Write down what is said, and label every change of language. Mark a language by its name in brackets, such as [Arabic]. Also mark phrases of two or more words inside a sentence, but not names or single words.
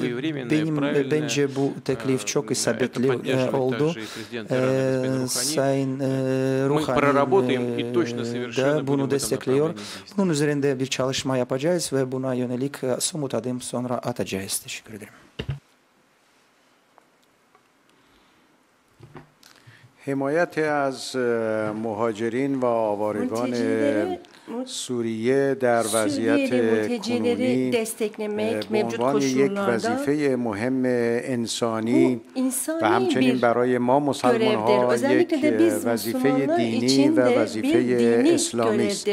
[Turkish] Bence bu teklif çok isabetli oldu. Sayın Ruhani de bunu destekliyor. Bunun üzerinde bir çalışma yapacağız ve buna yönelik somut adım sonra atacağız. Teşekkür ederim. [Persian] حمایت از مهاجرین و آوارگان سوریه در وضعیت کنونی به عنوان یک وظیفه مهم انسانی و همچنین برای ما مسلمان‌ها یک وظیفه دینی و وظیفه اسلامی است.